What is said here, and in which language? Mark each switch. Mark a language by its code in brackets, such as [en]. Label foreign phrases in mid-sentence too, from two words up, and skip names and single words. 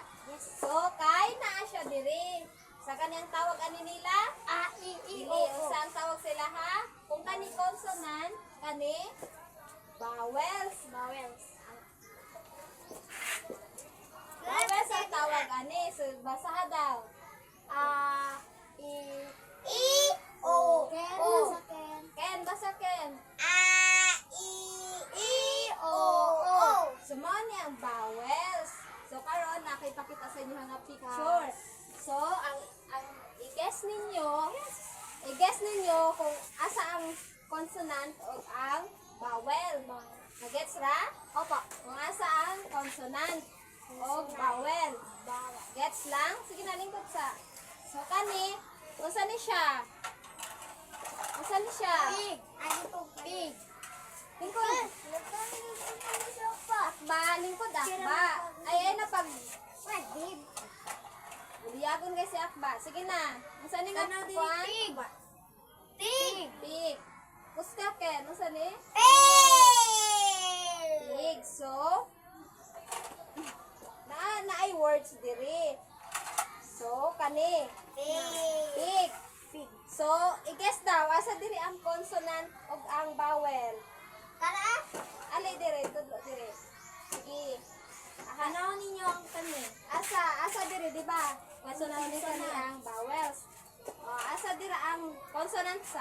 [ceb] So kay naa siya diri. Sa kaniyang tawag ani nila? A, E, Dili. O, Unsa ang tawag sila ha? Kung kani consonant, kani vowels. Vowels. Vowels ang tawag ani. So basaha daw. E, O, Ken, O. basa Ken. Ken, basa Ken. A, E, O, O. So mao ni ang vowels. So karon nakipakita sa inyo nga picture. So ang i-guess ninyo kung asa ang consonant o ang vowel. Nagets ra? Opo. Kung asa ang consonant o vowel. Gets lang? Sige na lingkod sa. So kani, unsa ni siya? Unsa ni siya? Pig. [tl] Ano to? Pig. [ceb] Lingkod. Akba, lingkod akba. Ay na pag Pig. Buliyagon guys si Akba. Sige na. Unsa ni nga kuan? Pig. Pig. Pig. Puska ken, unsa ni? Pig. Pig. So na ay words diri. So kani Pig. pig. So i-guess daw asa diri ang consonant ug ang vowel. Tara. Ali diri, tudlo diri. Sige. Ano ninyo ang kani? Asa diri, di ba? Consonant ni kani ang vowels. O, asa diri ang consonant sa?